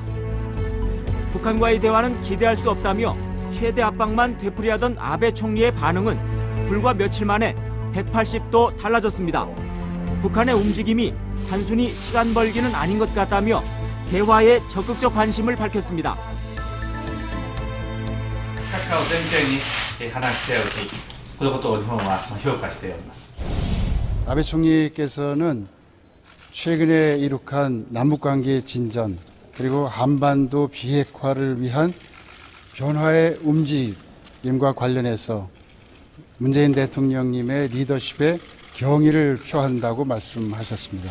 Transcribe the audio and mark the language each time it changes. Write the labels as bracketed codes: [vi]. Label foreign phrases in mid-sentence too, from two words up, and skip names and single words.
[ko] 북한과의 대화는 기대할 수 없다며 최대 압박만 되풀이하던 아베 총리의 반응은 불과 며칠 만에 180도 달라졌습니다. 북한의 움직임이 단순히 시간 벌기는 아닌 것 같다며 대화에 적극적 관심을 밝혔습니다. [ja] を前提に話し合うし、このことを日本は評価しております。 [ko] 아베 총리께서는 최근에 이룩한 남북관계의 진전, 그리고 한반도 비핵화를 위한 변화의 움직임과 관련해서 문재인 대통령님의 리더십에 경의를 표한다고 말씀하셨습니다.